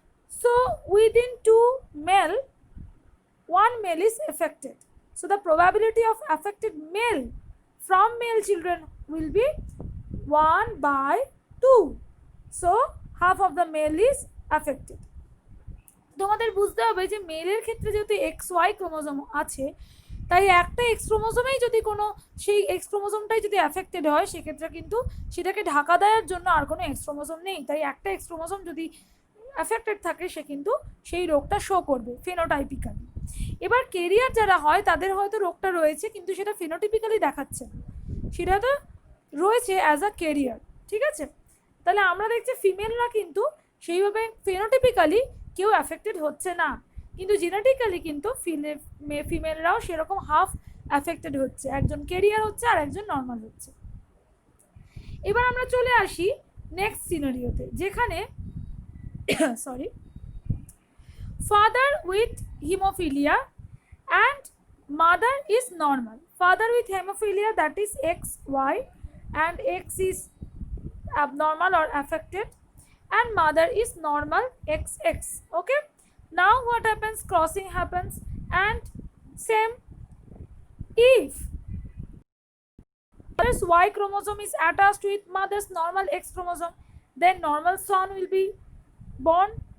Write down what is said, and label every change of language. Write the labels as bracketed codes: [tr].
[en] So within two male, one male is affected. So the probability of affected male from male children will be 1/2. So half of the male is affected. [bn] তোমাদের বুঝতে হবে যে মেলের ক্ষেত্রে যেহেতু x Y chromosome আছে, তাই একটা x ক্রোমোজোমেই যদি কোনো সেই এক্স ক্রোমোজোমটাই যদি অ্যাফেক্টেড হয় সেক্ষেত্রে কিন্তু সেটাকে ঢাকা দেওয়ার জন্য আর কোনো এক্স ক্রোমোজোম নেই, তাই একটা এক্স ক্রোমোজোম যদি অ্যাফেক্টেড থাকে সে কিন্তু সেই রোগটা শো করবে ফেনোটাইপিক্যালি। এবার কেরিয়ার যারা হয় তাদের হয়তো রোগটা রয়েছে কিন্তু সেটা ফেনোটিপিক্যালি দেখাচ্ছে না, সেটা তো রয়েছে অ্যাজ আ কেরিয়ার, ঠিক আছে। তাহলে আমরা দেখছি ফিমেলরা কিন্তু সেইভাবে ফেনোটিপিক্যালি কেউ অ্যাফেক্টেড হচ্ছে না, কিন্তু জেনেটিক্যালি কিন্তু ফিমেলরাও সেরকম হাফ অ্যাফেক্টেড হচ্ছে, একজন কেরিয়ার হচ্ছে আর একজন নর্মাল হচ্ছে। এবার আমরা চলে আসি নেক্সট সিনারিওতে, যেখানে [en] father with hemophilia and mother is normal. Father with hemophilia, that is XY, and X is abnormal or affected, and mother is normal XX. Okay, now what happens? Crossing happens, and same, if mother's Y chromosome is attached with mother's normal X chromosome, then normal son will be born.